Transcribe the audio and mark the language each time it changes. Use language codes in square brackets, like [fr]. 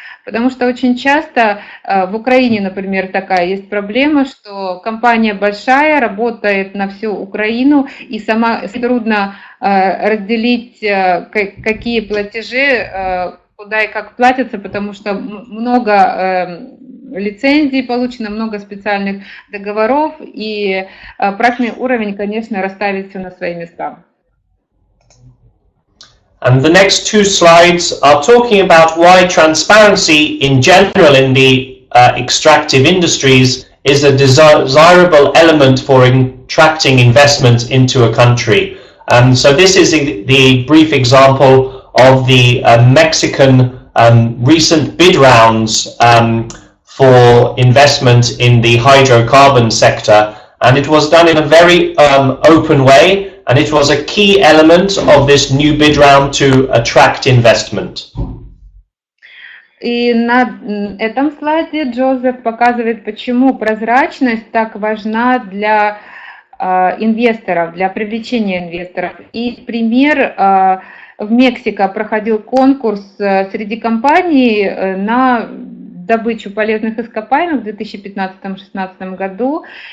[ru] Потому что очень часто в Украине, например, такая есть проблема, что компания большая, работает на всю Украину, и сама трудно разделить, какие платежи, куда и как платятся, потому что много лицензий получено, много специальных договоров, и проектный уровень, конечно, расставит все на свои места. [en] And the next two slides are talking about why transparency in general in the extractive industries is a desirable element for attracting investment into a country. So this is the brief example of the Mexican recent bid rounds for investment in the hydrocarbon sector, and it was done in a very open way. And it was a key element of this new bid round to attract investment. [ru] И на этом слайде Джозеф показывает, почему прозрачность так важна для инвесторов, для привлечения инвесторов. И пример, в Мексике проходил конкурс среди компаний на добычу полезных ископаемых в 2015-2016 году.